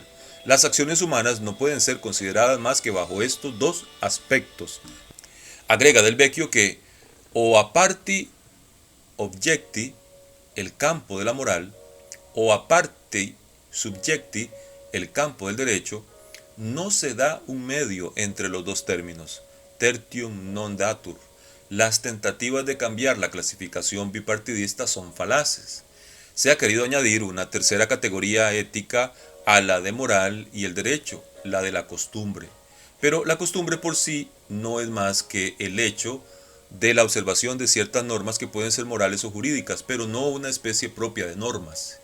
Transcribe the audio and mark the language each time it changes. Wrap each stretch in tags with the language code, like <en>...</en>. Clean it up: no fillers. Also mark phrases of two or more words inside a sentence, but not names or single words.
<es>Las acciones humanas no pueden ser consideradas más que bajo estos dos aspectos. Agrega del Vecchio que</es> <la>o a parti objecti,</la> <es>el campo de la moral, o</es> <la>a parti subjecti,</la> <es>el campo del derecho, no se da un medio entre los dos términos,</es> <la>tertium non datur.</la> <es>Las tentativas de cambiar la clasificación bipartidista son falaces. Se ha querido añadir una tercera categoría ética a la de moral y el derecho, la de la costumbre. Pero la costumbre por sí no es más que el hecho de la observación de ciertas normas que pueden ser morales o jurídicas, pero no una especie propia de normas.</es>